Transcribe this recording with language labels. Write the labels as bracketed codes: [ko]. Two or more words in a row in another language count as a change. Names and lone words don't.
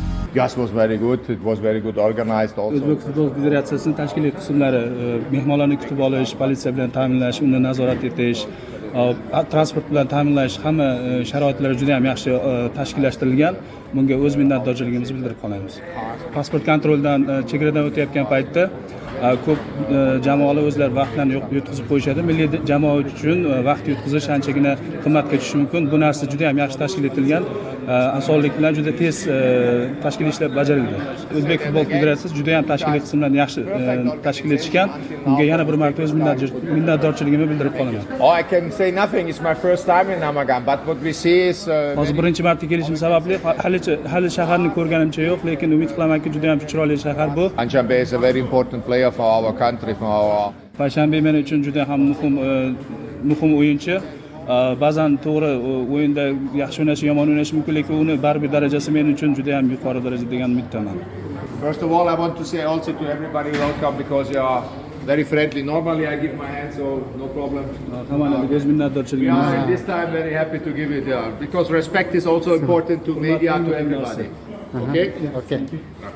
[en] Just was very good. It was very good organized also. [uz] O'zbek futbol federatsiyasining tashkiliy qismlari mehmonlarni kutib olish, politsiya bilan ta'minlash, uni nazorat etish, transport bilan ta'minlash hamma sharoitlar juda ham yaxshi tashkillashtirilgan. Bunga o'z minnatdorchiligimizni bildirib qolamiz. Pasport kontroldan chegaradan o'tayotgan paytda ko'p jamoalar o'zlari vaqtlarni yutqizib qo'yishadi. Milliy jamoa uchun vaqt yutqizish anchagina qimmatga tushishi mumkin. Bu narsa juda ham yaxshi tashkil etilgan. Asonlik bilan juda tez tashkiliy ishlar bajarilgan. O'zbek futbol federatsiyasi juda ham tashkiliy qismlarni yaxshi tashkil etishgan. Bunga yana bir marta o'z minnatdorchiligimni bildirib qolaman. [en] Oh, I can say nothing. It's my first time in Namanggan, but what we see is [uz] hozir birinchi marta kelishim sababli hali shaharni ko'rganimcha yo'q, lekin umid qilamanki juda ham chiroyli shahar bu. [en] Anshanbe is a very important player for our country, for our. [uz] Payshanbe men uchun juda ham muhim o'yinchi. Ba'zan to'g'ri o'yinda yaxshi o'ynashi, yomon o'ynashi mumkin, lekin uni baribir darajasi men uchun juda ham yuqori darajada degan umiddaman. [en] First of all, I want to say also to everybody welcome because you are very friendly. Normally I give my hand, so no problem. We are this time very happy to give it because respect is also important to media, to everybody. Okay?